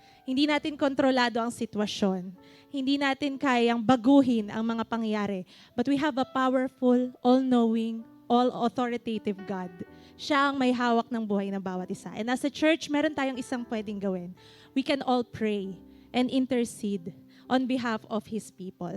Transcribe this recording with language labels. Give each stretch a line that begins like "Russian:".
Filipino: Hindi natin kontrolado ang sitwasyon. Hindi natin kayang baguhin ang mga pangyayari.
English: But we have a powerful, all-knowing, all-authoritative God.
Filipino: Siya ang may hawak ng buhay ng bawat isa.
English: And as a church,
Filipino: meron tayong isang pwedeng gawin.
English: We can all pray and intercede on behalf of His people.